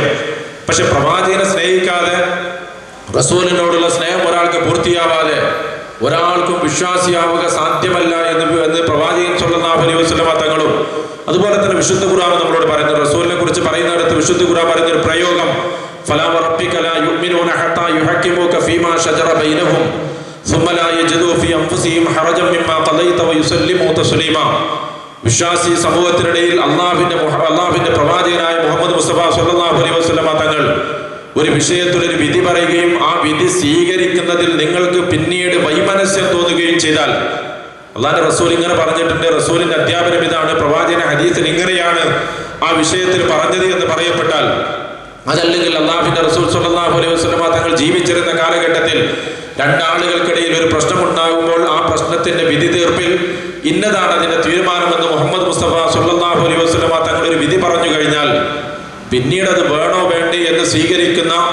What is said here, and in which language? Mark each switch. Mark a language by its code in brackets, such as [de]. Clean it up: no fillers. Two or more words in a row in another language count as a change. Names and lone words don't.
[ml] പക്ഷെ പ്രവാചകനെ സ്നേഹിക്കാതെ, റസൂലിനോടുള്ള സ്നേഹം ഒരാൾക്ക് പൂർത്തിയാവാതെ ഒരാൾക്കും വിശ്വാസിയാവുക സാധ്യമല്ല എന്ന് പ്രവാചകൻ [ar] صلى الله عليه وسلم [ml] തങ്ങളും അതുപോലെ തന്നെ വിശുദ്ധ ഖുർആൻ നമ്മളോട് പറയുന്നത്. റസൂലിനെ കുറിച്ച് പറയുന്നിടത്ത് വിശുദ്ധ ഖുർആൻ പറയുന്ന ഒരു പ്രയോഗം, [ar] فلا وربك لا يؤمنون حتى يحكموك فيما شجر بينهم ثم لا يجدوا في أنفسهم حرجا مما قضيت ويسلموا تسليما. [ml] വിശ്വാസി സമൂഹത്തിനിടയിൽ അള്ളാഹുവിന്റെ പ്രവാചകനായ മുഹമ്മദ് മുസ്തഫ [ar] صلى الله عليه وسلم [ml] തങ്ങൾ ഒരു വിഷയത്തിൽ ഒരു വിധി പറയുകയും ആ വിധി സ്വീകരിക്കുന്നതിൽ നിങ്ങൾക്ക് പിന്നീട് വൈമനസ്യം തോന്നുകയും ചെയ്താൽ, അള്ളാഹുവിന്റെ റസൂൽ ഇങ്ങനെ പറഞ്ഞിട്ടുണ്ട്, റസൂലിന്റെ അധ്യാപനം ഇതാണ്, പ്രവാചകന്റെ ഹദീസിൽ ഇങ്ങനെയാണ് ആ വിഷയത്തിൽ പറഞ്ഞത് എന്ന് പറയപ്പെട്ടാൽ, അതല്ലെങ്കിൽ അള്ളാഹുവിന്റെ റസൂൽ [ar] صلى الله عليه وسلم [ml] തങ്ങൾ ജീവിച്ചിരുന്ന കാലഘട്ടത്തിൽ രണ്ടാളുകൾക്കിടയിൽ ഒരു പ്രശ്നമുണ്ടാകുമ്പോൾ ആ പ്രശ്നത്തിന്റെ വിധി തീർപ്പിൽ ഇന്നതാണ് അതിന്റെ തീരുമാനമെന്ന് മുഹമ്മദ് മുസ്തഫ [ar] صلى الله عليه وسلم [ml] തങ്ങൾ ഒരു വിധി പറഞ്ഞു കഴിഞ്ഞാൽ പിന്നീട് അത് വേണോ വേണ്ടേ എന്ന് സ്വീകരിക്കുന്ന